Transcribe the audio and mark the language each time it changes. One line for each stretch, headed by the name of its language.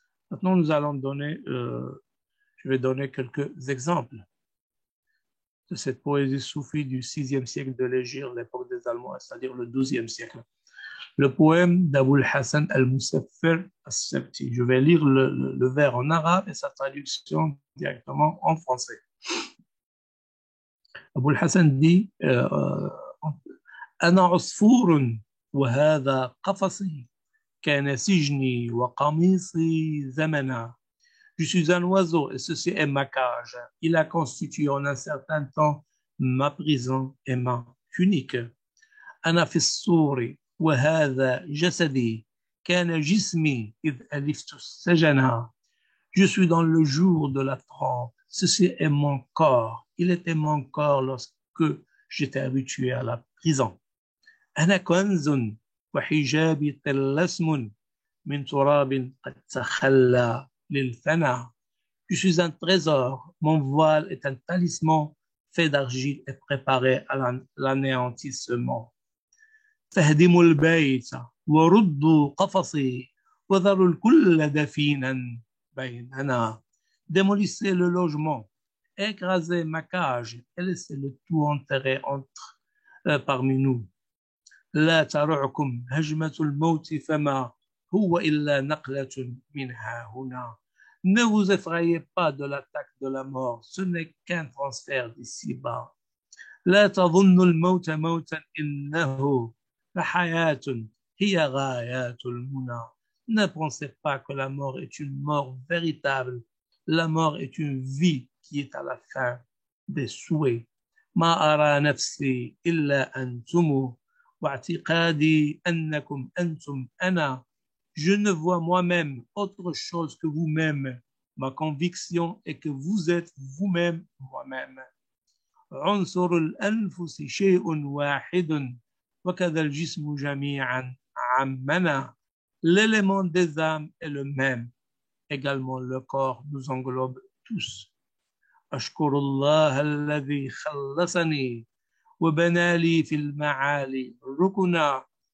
French: Maintenant, nous allons je vais donner quelques exemples de cette poésie soufie du 6e siècle de l'Hégire, l'époque des Almohades, c'est-à-dire le 12e siècle. Le poème d'Abul Hassan al-Musaffir al-Sabti. Je vais lire le vers en arabe et sa traduction directement en français. Abul Hassan dit
Arabic: أنا عصفور وهذا قفصي كان سجني وقميصي زمنا.
French: Je suis un oiseau et ceci est ma cage. Il a constitué en un certain temps ma prison et ma tunique.
Arabic: أنا في الصور وهذا جسدي كان جسمي إذ ألفت السجن.
French: Je suis dans le jour de la trompe. Ceci est mon corps. Il était mon corps lorsque j'étais habitué à la prison.
Arabic: أنا كنز وحجابي طلسم من تراب قد تخلى للفنا.
French: Je suis un trésor. Mon voile est un talisman fait d'argile et préparé à l'anéantissement.
Arabic: فاهدموا البيت وردوا قفصي وذروا الكل دفينا بيننا.
French: Démolissez le logement, écrasez ma cage et laissez le tout enterré parmi nous.
Arabic: لا ترعكم هجمة الموت فما هو إلا نقلة منها هنا.
French: Ne vous effrayez pas de l'attaque de la mort, ce n'est qu'un transfert d'ici-bas.
Arabic: لا تظنوا الموت موتا إنه لحياة هي غايات المنى.
French: Ne pensez pas que la mort est une mort véritable. La mort est une vie qui est à la fin des souhaits.
Arabic: ما أرى نفسي إلا أنتم واعتقادي أنكم أنتم أنا.
French: Je ne vois moi-même autre chose que vous-même. Ma conviction est que vous êtes vous-même moi-même.
Arabic: عنصر الأنفس شيء واحد وكذا الجسم جميعا عمنا.
French: L'élément des âmes est le même. Également, le corps nous englobe tous.
Arabic: أشكر الله الذي خلصني وبنى لي في المعالي ركنا.